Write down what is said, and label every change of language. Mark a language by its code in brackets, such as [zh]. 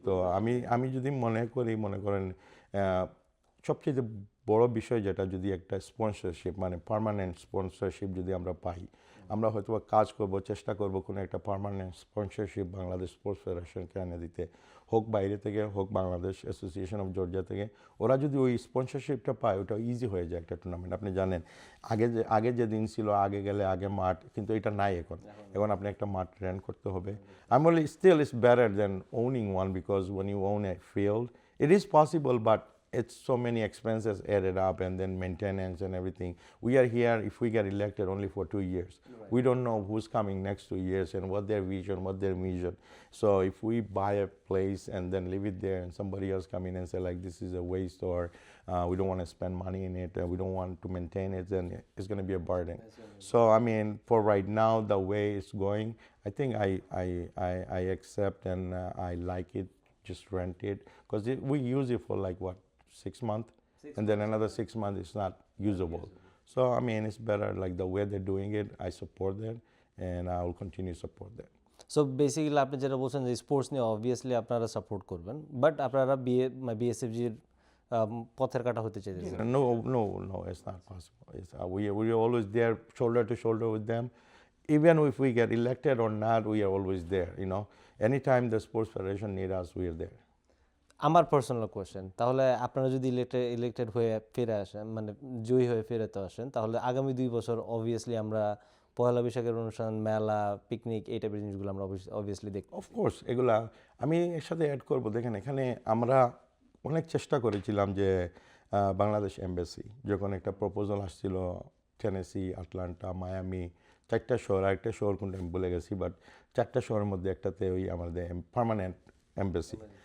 [bn] তো আমি যদি মনে করেন সবচেয়ে বড় বিষয় যেটা, যদি একটা স্পন্সরশিপ, মানে পার্মানেন্ট স্পন্সরশিপ যদি আমরা পাই, আমরা হয়তো কাজ করব, চেষ্টা করব কোনো একটা পার্মানেন্ট স্পন্সরশিপ বাংলাদেশ স্পোর্টস ফেডারেশনকে এনে দিতে, হোক বাইরে থেকে, হোক বাংলাদেশ অ্যাসোসিয়েশন অফ জর্জিয়া থেকে। ওরা যদি ওই স্পন্সরশিপটা পায়, ওটা ইজি হয়ে যায় একটা টুর্নামেন্ট। আপনি জানেন, আগে যে দিন ছিল, আগে গেলে আগে মাঠ, কিন্তু এটা নাই এখন আপনি একটা মাঠ রেন্ট করতে হবে। আমি বলি [en] Still it's better then owning one, because when you own a field, it is possible, but it's so many expenses added up and then maintenance and everything. We are here, if we get elected, only for 2 years. We don't know who's coming next 2 years and what their vision, what their mission. So if we buy a place and then leave it there and somebody else come in and say like this is a waste, or we don't want to spend money in it, we don't want to maintain it, then it's going to be a burden. So I mean, for right now, the way it's going, I think I accept and I like it. Just rent it, because we use it for like what, 6 months, and then another 6 months it's not usable. So I mean, it's better like the way they're doing it. I support that, and I will continue to support that. [bn] So basically আপনি যেটা বলছেন যে sports নিয়ে obviously আপনারা support করবেন, but আপনারা বিএসএফজির পথের কাটা হতে চাইছেন। [en] No, it's not possible. We are always there, shoulder to shoulder with them. Even if we get elected or not, we are always there. Anytime the sports federation need us, we are there. [bn] আমার personal question, তাহলে আপনারা যদি elected হয়ে ফিরে আসেন, মানে জয়ী হয়ে ফেরত আসেন, তাহলে আগামী 2 বছর অবভিয়াসলি আমরা পয়লা বৈশাখের অনুষ্ঠান, মেলা, পিকনিক, এই টাইপের জিনিসগুলো আমরা অবভিয়াসলি দেখব। অফকোর্স এগুলা আমি এর সাথে অ্যাড করব। দেখেন, এখানে আমরা অনেক চেষ্টা করেছিলাম যে বাংলাদেশ এমবাসি যখন একটা প্রপোজাল আসছিল, টেনেসি, আটলান্টা, মায়ামি, 4টা শহর, আরেকটা শহর কোনটা আমি ভুলে গেছি, বাট 4টা শহরের মধ্যে একটাতে ওই আমাদের পার্মানেন্ট এমবাসি।